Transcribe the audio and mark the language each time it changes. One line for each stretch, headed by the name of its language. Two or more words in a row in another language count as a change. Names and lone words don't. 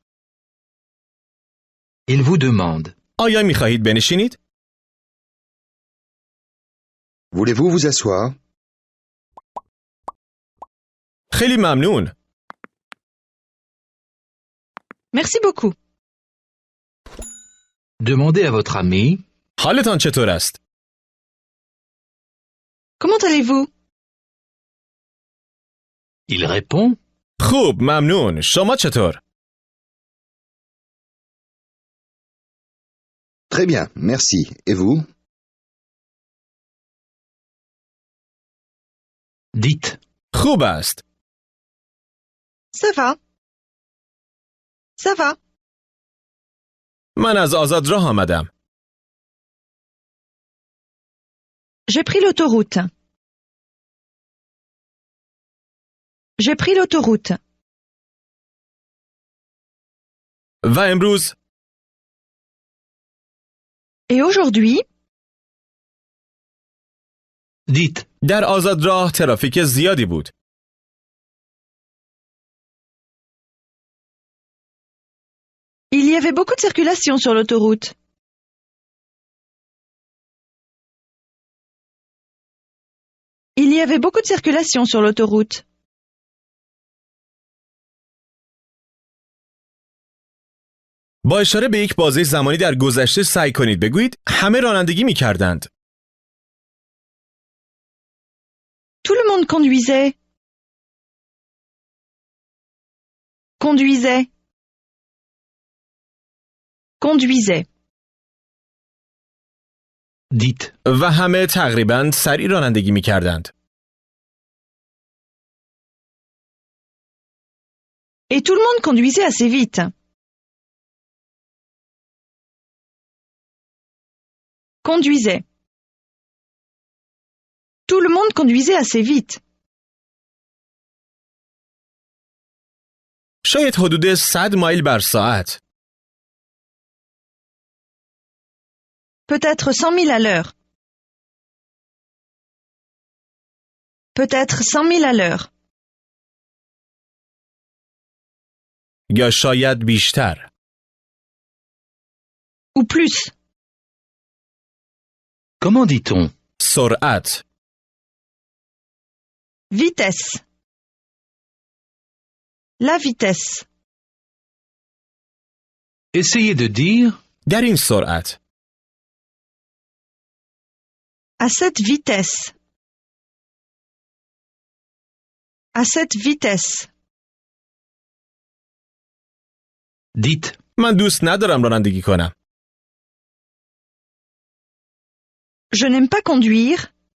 French: Il vous demande.
Persian: آیا می خواهید بنشینید؟
French: Voulez-vous vous asseoir?
Persian: خیلی ممنون.
French: Merci beaucoup. Demandez à votre ami.
Persian: حالتان چطور است؟
French: Comment allez-vous? Il répond.
Persian: خوب، ممنون. شما چطور؟
French: Très bien, merci. Et vous? Dites.
Persian: خوب است.
French: Ça va. Ça va.
Persian: من از آزاد راه آمدم.
French: J'ai pris l'autoroute. J'ai pris l'autoroute.
Persian: و امروز
French: Et aujourd'hui, Dites.
Persian: در آزاد راه ترافیک زیادی بود.
French: il y avait beaucoup de circulation sur l'autoroute. Il y avait beaucoup de circulation sur l'autoroute.
Persian: با اشاره به یک بازه زمانی در گذشته سعی کنید بگویید همه رانندگی می کردند.
French: Tout le monde conduisait. Conduisait. Conduisait. Dites.
Persian: و همه تقریباً سریع رانندگی می کردند.
French: Et tout le monde conduisait assez vite. Conduisait. Tout le monde conduisait assez vite.
Persian: شاید حدود 100 مایل بر ساعت.
French: Peut-être 100 000 à l'heure. Peut-être 100 000 à l'heure.
Persian: یا شاید بیشتر.
French: Ou plus. Comment dit-on?
Persian: سرعت.
French: Vitesse. La vitesse. Essayez de dire.
Persian: در این سرعت.
French: À cette vitesse. À cette vitesse. Dites.
Persian: من دوست ندارم رانندگی کنم.
French: Je n'aime pas conduire.